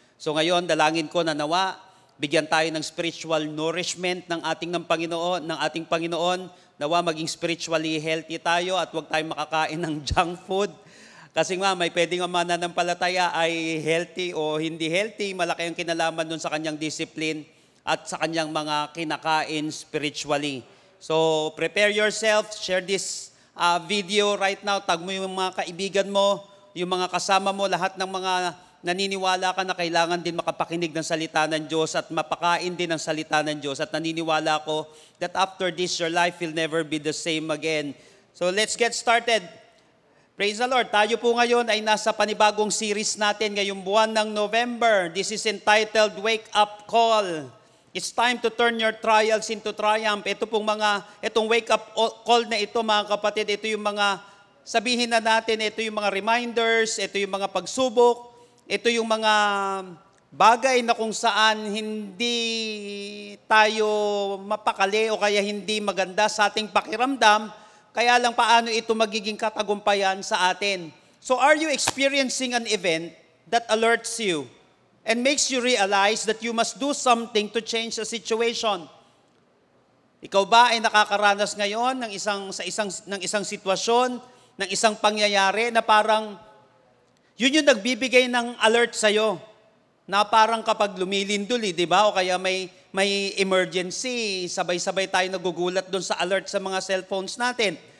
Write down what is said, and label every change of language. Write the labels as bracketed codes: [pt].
[tl] So ngayon, dalangin ko na nawa, bigyan tayo ng spiritual nourishment ng ating Panginoon. Nawa maging [en] spiritually healthy [tl] tayo at huwag tayong makakain ng junk food. Kasi nga, may pwedeng ang mananampalataya ay healthy o hindi healthy. Malaki ang kinalaman dun sa kanyang discipline at sa kanyang mga kinakain spiritually. [en] So, prepare yourself. Share this video right now. [tl] Tag mo yung mga kaibigan mo, yung mga kasama mo, lahat ng mga naniniwala ka na kailangan din makapakinig ng salita ng Diyos at mapakain din ng salita ng Diyos. At naniniwala ko [en] that after this, your life will never be the same again. So let's get started. Praise the Lord. [tl] Tayo po ngayon ay nasa panibagong series natin ngayong buwan ng November. [en] This is entitled Wake Up Call. It's time to turn your trials into triumph. [tl] Itong wake up call na ito, mga kapatid, ito yung mga sabihin na natin, ito yung mga reminders, ito yung mga pagsubok, ito yung mga bagay na kung saan hindi tayo mapakali o kaya hindi maganda sa ating pakiramdam, kaya lang paano ito magiging katagumpayan sa atin. [en] So are you experiencing an event that alerts you and makes you realize that you must do something to change the situation? [tl] Ikaw ba ay nakakaranas ngayon ng isang sitwasyon, ng isang pangyayari na parang yun yung nagbibigay ng alert sa'yo na parang kapag lumilinduli, di ba? O kaya may emergency, sabay-sabay tayo nagugulat doon sa alert sa mga cellphones natin.